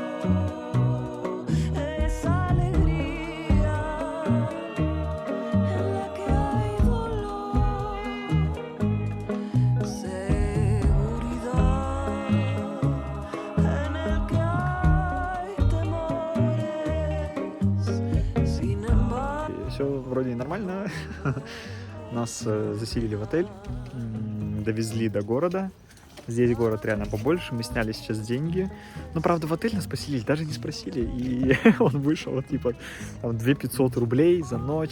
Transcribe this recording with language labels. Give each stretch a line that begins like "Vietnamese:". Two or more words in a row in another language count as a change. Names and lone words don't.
Spanish: Esa alegría en la que hay dolor, seguridad en el que hay temores. Sin embargo.
Russian: Все вроде нормально. Нас заселили в отель, довезли до города. Здесь город реально побольше, мы сняли сейчас деньги. Но, правда, в отель нас поселили, даже не спросили. И он вышел, типа, там, 2500 рублей за ночь.